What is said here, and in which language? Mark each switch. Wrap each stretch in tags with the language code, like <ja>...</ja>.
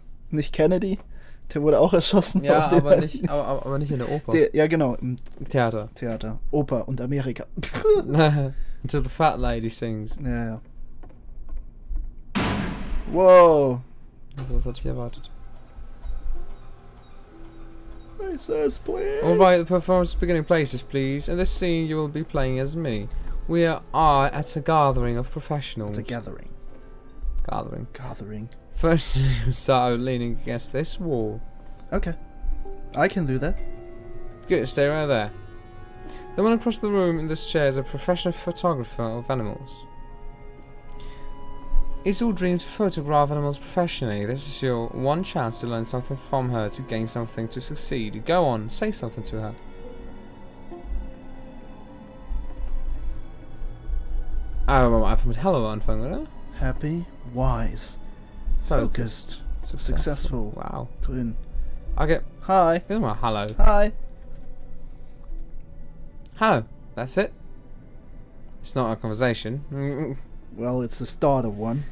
<de>Nicht Kennedy, der wurde auch erschossen. Ja, aber der, nicht, aber nicht in der Oper. ja, genau, im Theater. Theater, Oper und Amerika.</de> <en>Until the fat lady sings.</en> <de>Ja, ja. Wow. Also, das hatte ich erwartet.</de> <en>Places, please. All right, the performance beginning places, please. In this scene, you will be playing as me. We are at a gathering of professionals. The gathering. Gathering. First, you start out leaning against this wall. Okay. I can do that. Good, stay right there. The one across the room in this chair is a professional photographer of animals. It's your dream to photograph animals professionally. This is your one chance to learn something from her, to gain something, to succeed. Go on, say something to her.</en> <de>Oh, einfach mit Hello anfangen, oder?</de> <en>Happy, wise, focused, successful. Wow.</en> <de>Grün. Okay.</de> <en>Hi. Give them a hello. Hi. Hello. That's it. It's not a conversation. Well, it's the start of one.</en>